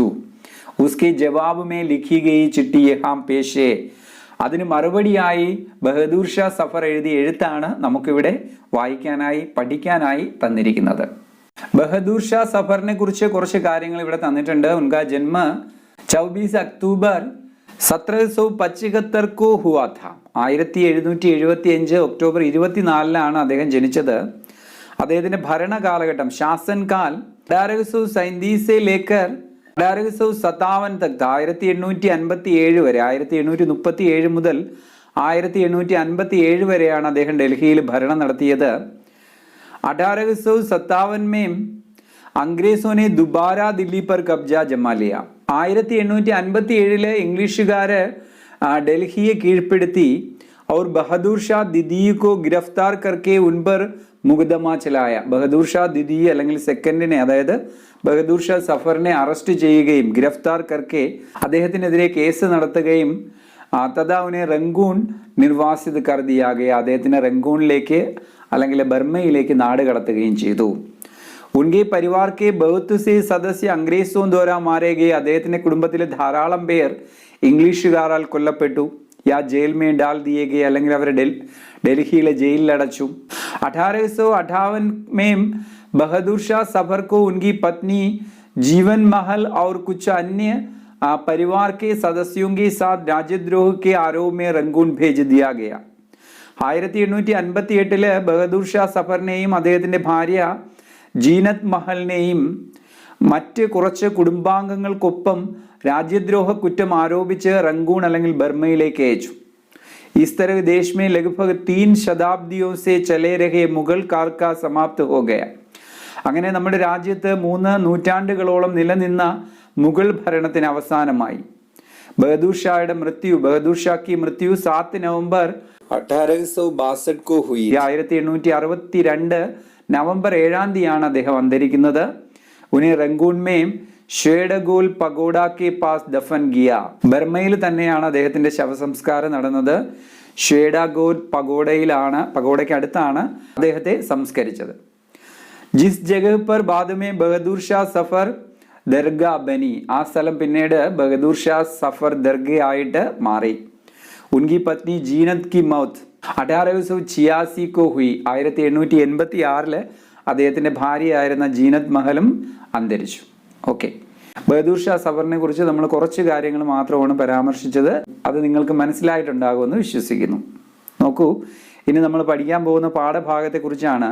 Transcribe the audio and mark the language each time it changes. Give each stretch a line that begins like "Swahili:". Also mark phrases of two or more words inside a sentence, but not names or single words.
Hindi: उसके जवाब में लिखी गई चिट्ठी यहाँ पेश है.
Malayalam: അതിന് മറുപടിയായി ബഹദൂർ ഷാ സഫർ എഴുതിയ എഴുത്താണ് നമുക്കിവിടെ വായിക്കാനായി പഠിക്കാനായി തന്നിരിക്കുന്നത്. ബഹദൂർ ഷാ സഫറിനെ കുറിച്ച് കുറച്ച് കാര്യങ്ങൾ ഇവിടെ തന്നിട്ടുണ്ട്.
Hindi: उनका जन्म 24 अक्टूबर 1775 को हुआ था.
Malayalam: 1775 ഒക്ടോബർ 24 അദ്ദേഹം ജനിച്ചത്. അദ്ദേഹത്തിന്റെ ഭരണകാലഘട്ടം ശാസൻകാൽ
Hindi: 1837 से लेकर 1857 तक
Malayalam: 1857 വരെ, 1837 മുതൽ 1857 വരെയാണ് അദ്ദേഹം ഡൽഹിയിൽ ഭരണം നടത്തിയത്.
Hindi: 1857 में अंग्रेजों ने दोबारा दिल्ली पर कब्जा जमा लिया.
Malayalam: 1857 ഇംഗ്ലീഷുകാര് ഡൽഹിയെ കീഴ്പ്പെടുത്തി.
Hindi: और बहादुर शाह दिदी को गिरफ्तार करके उन पर मुकदमा चलाया.
Malayalam: ബഹദൂർ ഷാ ദിദി അല്ലെങ്കിൽ സെക്കൻഡിനെ, അതായത് ബഹദൂർ ഷാ സഫറിനെ അറസ്റ്റ് ചെയ്യുകയും
Hindi: गिरफ़्तार करके
Malayalam: അദ്ദേഹത്തിനെതിരെ കേസ് നടത്തുകയും
Hindi: तथा उन्हें रंगून निर्वासित कर दिया गया,
Malayalam: അദ്ദേഹത്തിനെ റംഗൂണിലേക്ക് അല്ലെങ്കിൽ ബർമയിലേക്ക് നാട് കടത്തുകയും ചെയ്തു.
Hindi: उनके परिवार के बहुत से सदस्य अंग्रेज़ों द्वारा मारे गए,
Malayalam: അദ്ദേഹത്തിന്റെ കുടുംബത്തിലെ ധാരാളം പേർ ഇംഗ്ലീഷുകാരാൽ കൊല്ലപ്പെട്ടു.
Hindi: या जेल में डाल दिए गए,
Malayalam: അല്ലെങ്കിൽ അവരെ ഡൽഹിയിലെ ജയിലിൽ അടച്ചു.
Hindi: 1858 में बहादुर शाह सफर को उनकी पत्नी जीवन महल और कुछ अन्य परिवार के सदस्यों के साथ राजद्रोह के आरोप में रंगून भेज दिया गया.
Malayalam: 1858 ബഹദൂർ ഷാ സഫറിനെയും അദ്ദേഹത്തിന്റെ ഭാര്യ ജീനത്ത് മഹലിനെയും മറ്റ് കുറച്ച് കുടുംബാംഗങ്ങൾക്കൊപ്പം രാജ്യദ്രോഹ കുറ്റം ആരോപിച്ച് റംഗൂൺ അല്ലെങ്കിൽ ബർമയിലേക്ക് അയച്ചു.
Hindi: इस तरह देश में लगभग 3 शताब्दियों से चले रहे मुगल काल का समाप्त हो गया.
Malayalam: അങ്ങനെ നമ്മുടെ രാജ്യത്ത് 3 നൂറ്റാണ്ടുകളോളം നിലനിന്ന മുഗൾ ഭരണത്തിന് അവസാനമായി. ബഹദൂർ ഷായുടെ മൃത്യു,
Hindi: ബഹദൂർ ഷാ की मृत्यु 7 नवंबर 1862 को हुई.
Malayalam: 1862 നവംബർ 7 തീയതിയാണ് അദ്ദേഹം അന്തരിക്കുന്നത്.
Hindi: उन्हें रंगून में श्वेडागोन पगोडा के पास दफ़न किया,
Malayalam: ബർമയിൽ തന്നെയാണ് അദ്ദേഹത്തിന്റെ ശവസംസ്കാരം നടന്നത്. ഷേഡഗോൽ പഗോഡയിലാണ്, പഗോഡയ്ക്ക് അടുത്താണ് അദ്ദേഹത്തെ സംസ്കരിച്ചത്.
Hindi: जिस जगह पर बाद में बहादुर शाह ज़फ़र दरगाह बनी,
Malayalam: ആ സ്ഥലം പിന്നീട് ബഹദൂർ ഷാ സഫർ ദർഗ ആയിട്ട് മാറി.
Hindi: उनकी पत्नी ज़ीनत की मौत 1886 को हुई.
Malayalam: 1886 അദ്ദേഹത്തിന്റെ ഭാര്യയായിരുന്ന ജീനത്ത് മഹലും അന്തരിച്ചു. ഓക്കെ, ബഹദൂർ ഷാ സഫറിനെ കുറിച്ച് നമ്മൾ കുറച്ച് കാര്യങ്ങൾ മാത്രമാണ് പരാമർശിച്ചത്. അത് നിങ്ങൾക്ക് മനസ്സിലായിട്ടുണ്ടാകുമെന്ന് വിശ്വസിക്കുന്നു. നോക്കൂ, ഇനി നമ്മൾ പഠിക്കാൻ പോകുന്ന പാഠഭാഗത്തെ കുറിച്ചാണ്.